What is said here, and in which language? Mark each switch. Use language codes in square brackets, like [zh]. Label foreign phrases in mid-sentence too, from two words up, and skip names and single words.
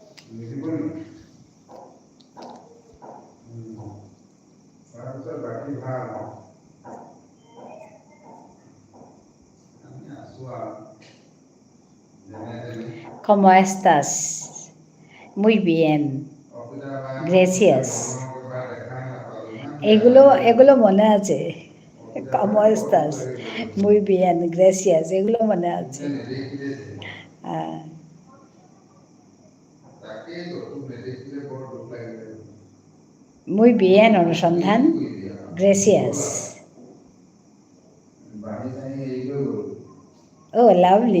[es] ¿Cómo estás? Muy bien. Gracias. [bn] এগুলো মনে আছে। [es] ¿Cómo estás? Muy bien, gracias. [bn] এগুলো মনে আছে। [es] Muy bien, [bn] অনুসন্ধান। [es] Gracias. [bn] ও লাভলি।